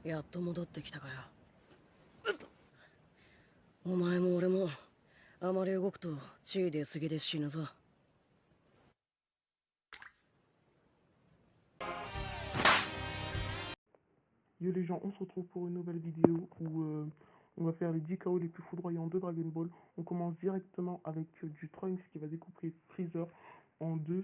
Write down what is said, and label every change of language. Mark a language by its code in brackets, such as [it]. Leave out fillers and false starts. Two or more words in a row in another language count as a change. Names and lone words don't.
[ja] と戻ってきたかよ。お前も俺もあまり動くと血出過ぎで死ぬぞ。 [fr] Yo les gens, on se retrouve pour une nouvelle vidéo où on va faire les 10 KO les plus foudroyants de Dragon Ball. On commence directement avec du Trunks qui va découper Freezer en deux.